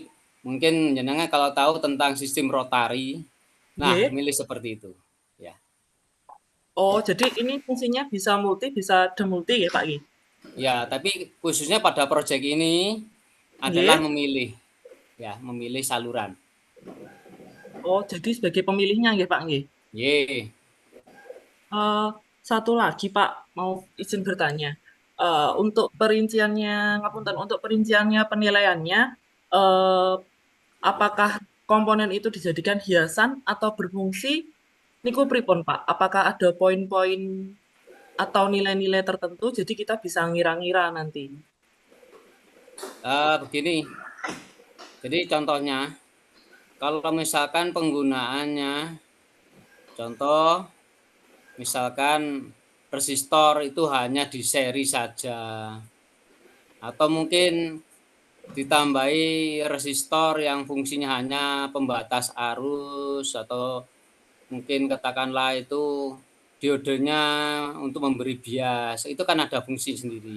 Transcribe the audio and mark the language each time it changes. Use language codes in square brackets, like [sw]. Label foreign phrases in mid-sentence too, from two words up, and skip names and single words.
[id] Mungkin jenengan kalau tahu tentang sistem rotari, nah Nggih. milih seperti itu. Ya. Oh, jadi ini fungsinya bisa multi, bisa demulti ya, Pak nggih? Ya, tapi khususnya pada proyek ini adalah Nggih. memilih, ya, memilih saluran. Oh, jadi sebagai pemilihnya nggih, Pak nggih? Ye, Satu lagi, Pak, mau izin bertanya. Untuk perinciannya, ngapunten, untuk perinciannya penilaiannya, eh, apakah komponen itu dijadikan hiasan atau berfungsi? [jv] Niku pripun, Pak? [id] Apakah ada poin-poin atau nilai-nilai tertentu jadi kita bisa ngira-ngira nanti? begini. Jadi contohnya, kalau misalkan penggunaannya, contoh, misalkan resistor itu hanya di seri saja, atau mungkin ditambahi resistor yang fungsinya hanya pembatas arus, atau mungkin katakanlah itu diodenya untuk memberi bias, itu kan ada fungsi sendiri.